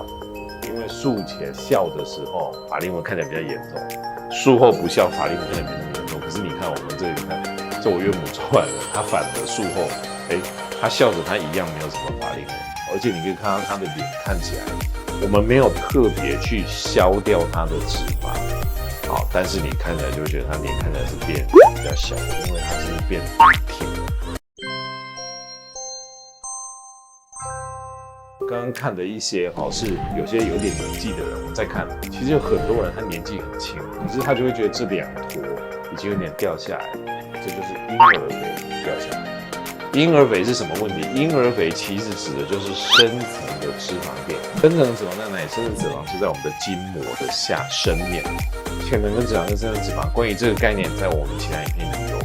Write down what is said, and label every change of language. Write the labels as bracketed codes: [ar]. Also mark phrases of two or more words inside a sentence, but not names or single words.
[zh] 因為術前笑的時候，法令紋看起來比較嚴重，術後不笑，法令紋看起來沒那麼嚴重。可是你看我們這裡看，這我岳母做完了，她反而術後，她笑着，她一樣沒有什麼法令紋，而且你可以看到她的臉看起來，我們沒有特別去消掉她的脂肪，但是你看起來就會覺得她臉看起来是變比較小的，因為她是變挺了。剛剛看的一些是有些有點年紀的人，我們在看，其實有很多人他年紀很輕，可是他就會覺得這兩坨已經有點掉下來，這就是嬰兒肥掉下來。嬰兒肥是什麼問題？嬰兒肥其實指的就是深層的脂肪墊。深層脂肪在哪裡？深層脂肪就在我們的筋膜的下深面。浅层脂肪跟深层脂肪，關於這個概念，在我們其他影片裡有。